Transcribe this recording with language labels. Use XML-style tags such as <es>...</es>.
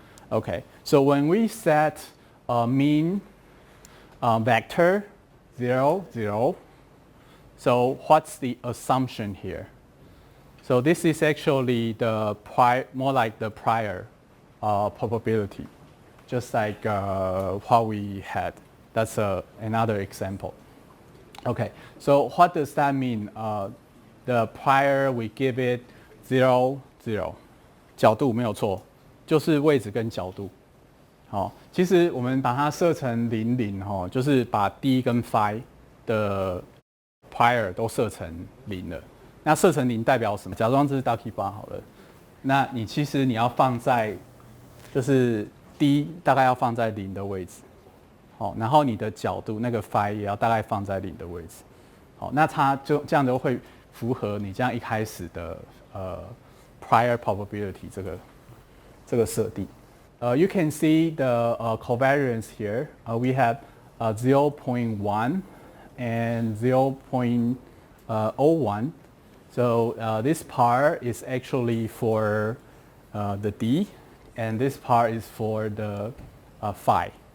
<en>Okay, so when we set a mean vector 0, 0, so what's the assumption here? So this is actually the more like the prior probability, just like what we had. That's another example. Okay, so what does that mean? The prior we give it 0, 0，</en> <zh>角度没有错，就是位置跟角度。好，其实我们把它设成0， 0，就是把 d 跟 phi 的 prior 都设成0了。那设成0代表什么？假装这是 Duckietown 好了。那你其实你要放在，就是 d 大概要放在0的位置。好，然后你的角度那个 phi 也要大概放在0的位置。好，那它就这样就会符合你这样一开始的prior probability 这个设定。</zh> <en>You can see the covariance here. We have 0.1 and 0.01. So this part is actually for the D, and this part is for the phi.</en>